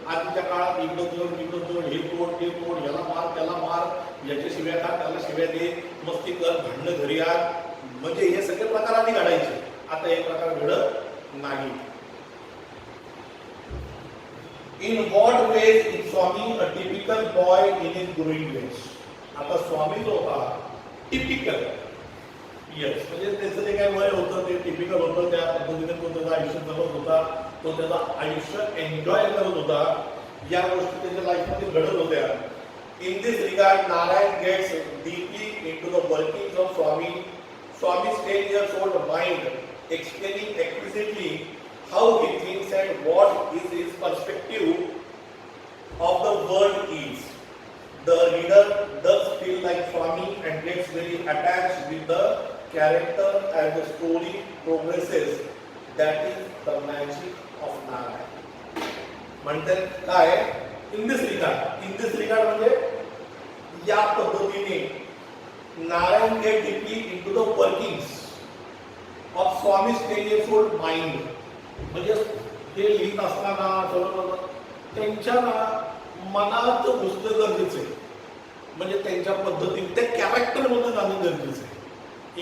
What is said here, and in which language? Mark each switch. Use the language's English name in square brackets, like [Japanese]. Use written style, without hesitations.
[Marathi] आधीच्या काळात इकडं जोड, हे तोड, ते तोड, याला मार, त्याला मार, याच्या शिव्या खा, त्याला शिव्या दे, मस्ती कर, भांडणं घरी आ, म्हणजे हे सगळे प्रकार आधी घडायचे. आता हे प्रकार घडत नाही. [English] In what ways is Swami a typical boy in his growing days? [Marathi] आता स्वामी जो होता टिपिकल, यस, म्हणजे त्याचं जे काय वय होतं ते टिपिकल होतं, त्या पद्धतीने तो त्याचं आयुष्य जगत होता, तो त्याचं आयुष्य एन्जॉय करत होता, या गोष्टी त्याच्या लाईफमध्ये घडत होत्या. [English] In this regard Narayan gets deeply into the workings of Swami. Swami's 10 years old mind, explaining explicitly how he thinks and what is his perspective of the world is. The reader does feel like Swami and gets very attached with the character as the story progresses. That is the magic of Narayan. [Marathi] म्हणतात काय, [English] in this regard [Marathi] म्हणजे या पद्धतीने [English] Narayan get deeply into the workings of Swami's 10 years old mind. [Marathi] म्हणजे हे लिहित असताना त्यांच्या मनात घुसणं गरजेचं आहे, म्हणजे त्यांच्या पद्धतीने त्या कॅरेक्टरमध्ये जाणं गरजेचं आहे.